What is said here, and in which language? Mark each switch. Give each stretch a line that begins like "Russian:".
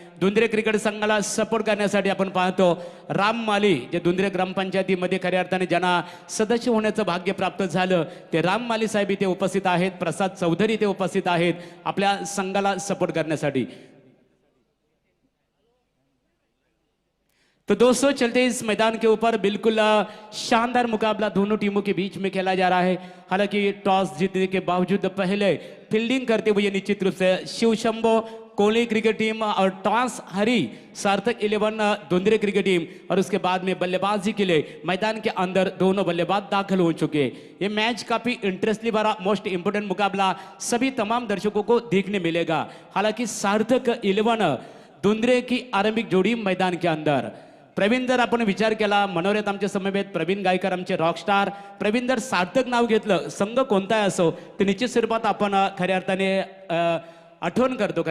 Marathi: दुंद्रे cricket संघाला support करण्यासाठी आपण पाहतो राम माली जे दुंद्रे ग्रामपंचायतीमध्ये खऱ्या अर्थाने ज्यांना सदस्य होण्याचं भाग्य प्राप्त झालं ते राम माली साहेब इथे उपस्थित आहेत, प्रसाद चौधरी इथे उपस्थित आहेत आपल्या संघाला सपोर्ट करण्यासाठी।
Hindi: तो दोस्तों चलते इस मैदान के ऊपर बिल्कुल शानदार मुकाबला दोनों टीमों के बीच में खेला जा रहा है। हालांकि टॉस जीतने के बावजूद पहले फील्डिंग करते हुए निश्चित रूप से शिवशंभो कोहली क्रिकेट टीम और टॉस हरी सार्थक 11 दुंद्रे क्रिकेट टीम और उसके बाद में बल्लेबाजी के लिए मैदान के अंदर दोनों बल्लेबाज दाखिल हो चुके हैं। ये मैच काफी इंटरेस्टिंग भरा मोस्ट इंपोर्टेंट मुकाबला सभी तमाम दर्शकों को देखने मिलेगा। हालांकि सार्थक 11 दुंद्रे की आरंभिक जोड़ी मैदान के अंदर
Marathi: प्रवीण जर आपण विचार केला मनोरथ आमच्या समवेत प्रवीण गायकर आमचे रॉकस्टार प्रवीण जर सार्थक नाव घेतलं संघ कोणताही असो तर निश्चित स्वरूपात आपण खऱ्या अर्थाने आठवण करतो।